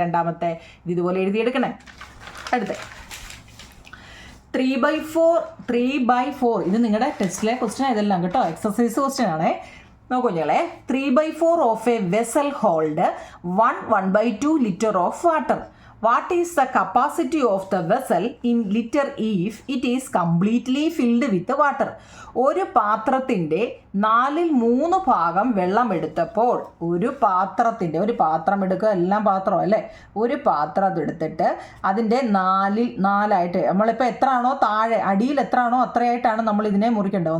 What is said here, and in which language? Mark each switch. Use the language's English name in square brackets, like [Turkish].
[Malayalam] രണ്ടാമത്തെ ഇതുപോലെ എഴുതിയെടുക്കണേ. അടുത്ത 3/4 ഇത് നിങ്ങളുടെ ടെസ്റ്റിലെ ക്വസ്റ്റ്യൻ ഇതെല്ലാം കേട്ടോ, എക്സസൈസ് ക്വസ്റ്റ്യൻ ആണേ. നോക്കൂ നിങ്ങളെ, [English] 3/4 of a vessel hold 1/2 litre of water. What is the capacity of the vessel in liter if it is completely filled with water? [Malayalam] ഒരു പാത്രത്തിൻ്റെ 4/3 ഭാഗം വെള്ളം എടുത്തപ്പോൾ, ഒരു പാത്രം എടുക്കുക, എല്ലാം പാത്രം അല്ലേ, ഒരു പാത്രം എടുത്തിട്ട് അതിൻ്റെ 4/4 നമ്മളിപ്പോൾ എത്രയാണോ താഴെ അടിയിൽ എത്രയാണോ അത്രയായിട്ടാണ് നമ്മൾ ഇതിനെ മുറിക്കേണ്ടത്.